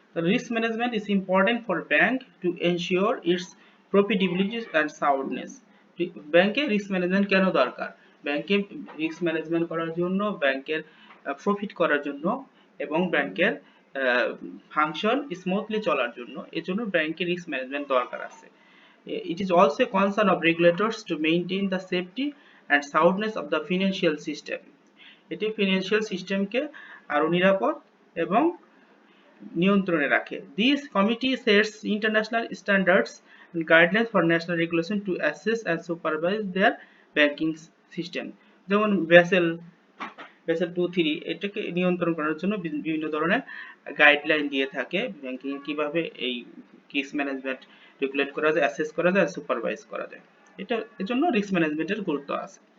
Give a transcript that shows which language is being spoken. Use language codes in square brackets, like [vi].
[en] Risk management is important for bank to ensure its profitability and soundness. [bn] ব্যাংকে risk management কেন দরকার? ব্যাংকে risk management করার জন্য, ব্যাংকের প্রফিট করার জন্য এবং ব্যাংকের ফাংশন স্মুথলি চলার জন্য, এজন্য ব্যাংকের রিস্ক ম্যানেজমেন্ট দরকার আছে। [en] It is also a concern of regulators to maintain the safety and soundness of the financial system. [bn] এটি ফিনান্সিয়াল সিস্টেমকে আরো নিরাপদ এবং নিয়ন্ত্রণে রাখে। [en] This committee sets international standards and guidelines for national regulation to assess and supervise their banking system. [bn] যেমন Bessel 2-3 এটাকে নিয়ন্ত্রণ করার জন্য বিভিন্ন ধরনের গাইডলাইন দিয়ে থাকে, ব্যাংকিং কিভাবে এই রিস্ক ম্যানেজমেন্ট রেগুলেট করা যায়, অ্যাসেস করা যায়, সুপারভাইজ করা যায়। এটা এর জন্য রিস্ক ম্যানেজমেন্টের গুরুত্ব আছে।